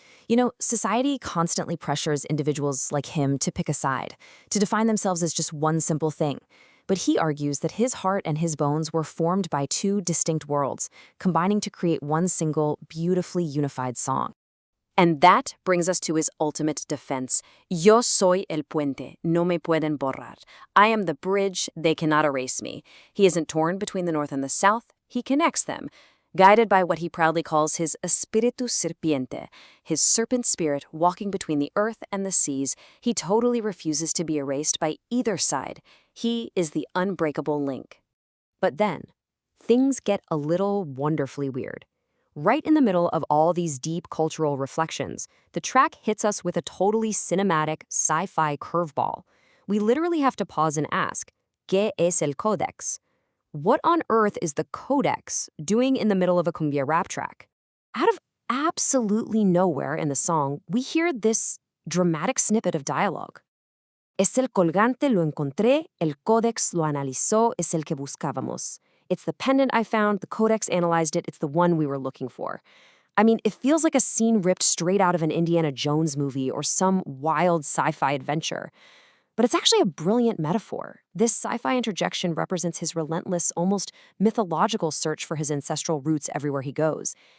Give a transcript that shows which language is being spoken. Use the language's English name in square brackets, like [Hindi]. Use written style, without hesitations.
[English] You know, society constantly pressures individuals like him to pick a side, to define themselves as just one simple thing. But he argues that his heart and his bones were formed by two distinct worlds, combining to create one single, beautifully unified song. And that brings us to his ultimate defense. [Spanish] Yo soy el puente, no me pueden borrar. [English] I am the bridge, they cannot erase me. He isn't torn between the North and the South, he connects them. Guided by what he proudly calls his espíritu serpiente, his serpent spirit walking between the earth and the seas, he totally refuses to be erased by either side. He is the unbreakable link. But then, things get a little wonderfully weird. Right in the middle of all these deep cultural reflections, the track hits us with a totally cinematic, sci-fi curveball. We literally have to pause and ask, [Spanish] ¿Qué es el codex? [English] What on earth is the codex doing in the middle of a cumbia rap track? Out of absolutely nowhere in the song, we hear this dramatic snippet of dialogue. [Spanish] Es el colgante, lo encontré, el codex lo analizó, es el que buscábamos. [English] It's the pendant I found, the codex analyzed it, it's the one we were looking for. I mean, it feels like a scene ripped straight out of an Indiana Jones movie or some wild sci-fi adventure. But it's actually a brilliant metaphor. This sci-fi interjection represents his relentless, almost mythological search for his ancestral roots everywhere he goes.